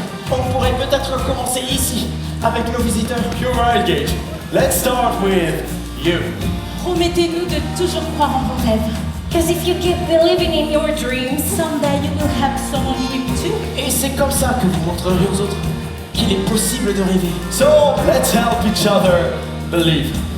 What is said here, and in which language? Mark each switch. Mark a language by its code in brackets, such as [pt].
[fr] On pourrait peut-être commencer ici, avec nos visiteurs. [en] You're right, Gage. Let's start with you. [fr] Promettez-nous de toujours croire en vos rêves. [en] Because if you keep believing in your dreams, Someday you will have someone dream too. [fr] Et c'est comme ça que vous montrerez aux autres qu'il est possible de rêver. [en] So, let's help each other believe.